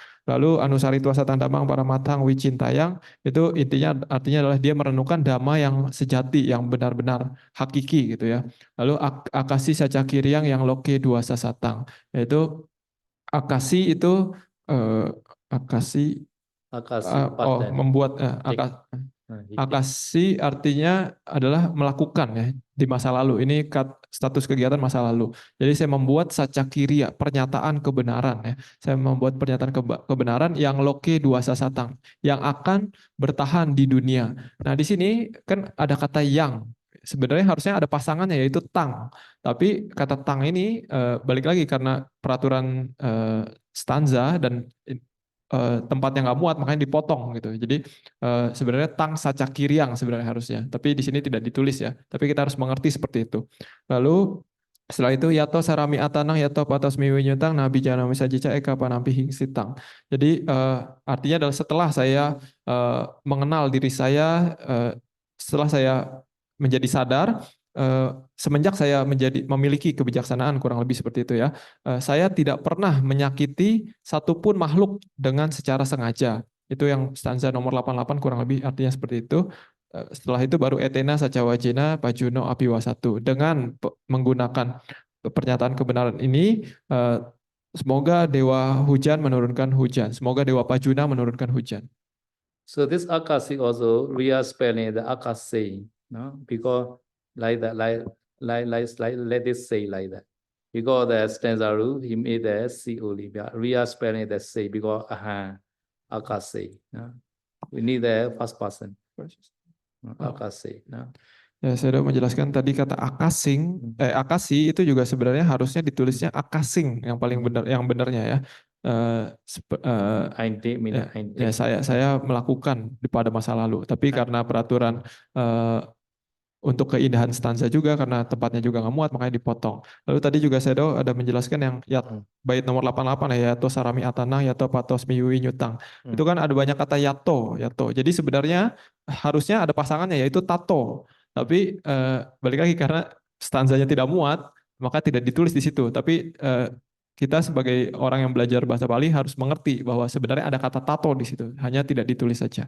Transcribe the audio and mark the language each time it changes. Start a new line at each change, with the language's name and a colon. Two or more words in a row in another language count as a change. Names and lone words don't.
Indonesian: Lalu
Pali: Anusarita Satang Damang Paramatang Wicintayang
Indonesian: itu intinya artinya adalah dia merenungkan dhamma yang sejati, yang benar-benar hakiki gitu ya. Lalu
Pali: Akasi Sacakiriang
Indonesian: yang
Pali: loke dua sasatang,
Indonesian: yaitu Akasi itu Akasi
English: Akasi, past tense.
Indonesian: membuat
English: Take. He take.
Indonesian: Akasi artinya adalah melakukan ya di masa lalu. Ini status kegiatan masa lalu. Jadi saya membuat sacakirya, pernyataan kebenaran ya. Saya membuat pernyataan kebenaran yang
Pali: loke dua sasatang,
Indonesian: yang akan bertahan di dunia. Nah, di sini kan ada kata yang. Sebenarnya harusnya ada pasangannya yaitu tang. Tapi kata tang ini balik lagi karena peraturan stanza dan tempatnya nggak muat makanya dipotong gitu. Jadi sebenarnya
Pali: tang saca kiriang
Indonesian: sebenarnya harusnya, tapi di sini tidak ditulis ya. Tapi kita harus mengerti seperti itu. Lalu setelah itu
Pali: yato sarami atanang yato patos miwinyutang nabi jana misajica eka panampi hingsitang.
Indonesian: Jadi artinya adalah setelah saya mengenal diri saya, setelah saya menjadi sadar, semenjak saya memiliki kebijaksanaan kurang lebih seperti itu ya, saya tidak pernah menyakiti satupun makhluk dengan secara sengaja. Itu yang stanza nomor 88 kurang lebih artinya seperti itu. Setelah itu baru
Pali: etena sacawajena pajuno apiwasatu.
Indonesian: Dengan menggunakan pernyataan kebenaran ini, semoga dewa hujan menurunkan hujan. Semoga dewa pajuna menurunkan hujan.
English: So this Akasi also we are spelling the Akasi, no? Because like that, let it say like that. Because the stanza rule, he made the C only. We are spelling the C because Akasi. No? We need the first person. Akasi. No?
Indonesian: Ya, saya sudah menjelaskan tadi kata akasi itu juga sebenarnya harusnya ditulisnya akasing yang paling benar, yang benarnya ya. Ya, saya melakukan pada masa lalu, tapi karena peraturan untuk keindahan stanza juga karena tempatnya juga nggak muat makanya dipotong. Lalu tadi juga saya ada menjelaskan yang bait nomor 88 ya,
Pali: yato sarami atanang yato patos miwi nyutang.
Indonesian: Itu kan ada banyak kata yato. Jadi sebenarnya harusnya ada pasangannya yaitu tato. Tapi balik lagi karena stanzanya tidak muat, maka tidak ditulis di situ. Tapi kita sebagai orang yang belajar bahasa Bali harus mengerti bahwa sebenarnya ada kata tato di situ, hanya tidak ditulis saja.